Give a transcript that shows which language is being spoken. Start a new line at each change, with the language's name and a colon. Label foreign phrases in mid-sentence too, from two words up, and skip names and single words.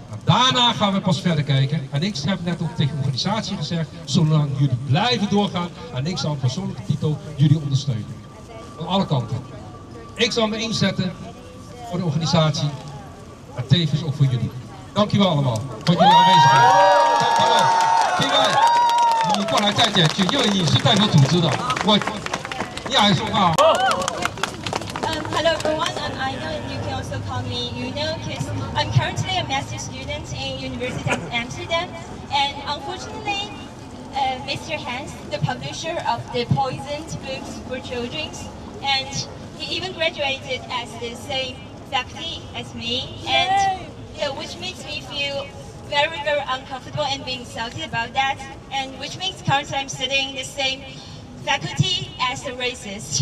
Dutch: En daarna gaan we pas verder kijken. En ik heb net ook tegen de organisatie gezegd, zolang jullie blijven doorgaan. En ik zal op persoonlijke titel jullie ondersteunen. Van alle kanten. Ik zal me inzetten voor de organisatie. En tevens ook voor jullie. Dankjewel allemaal voor jullie aanwezigheid. Dankjewel.
Chinese: 你过来再点，就因为你是代表组织的，你还说话。
English: Hello everyone, I know you can also call me Yuno because I'm currently a master's student in University of Amsterdam, and unfortunately, Mr. Hans, the publisher of the poisoned books for children, and he even graduated as the same faculty as me, and which makes me feel very uncomfortable and being insulted about that, and which makes currently I'm studying the same faculty as a racist.